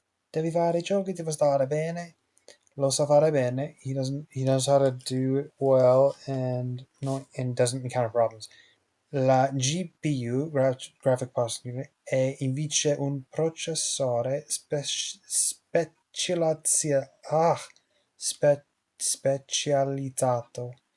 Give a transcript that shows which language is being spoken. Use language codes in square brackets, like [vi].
[it] Devi fare ciò che ti fa stare bene. Lo sa fare bene. [en] He doesn't. He knows how to do it well, and no, and doesn't encounter problems. [it] La GPU, Graphic Processing, è invece un processore specializzato.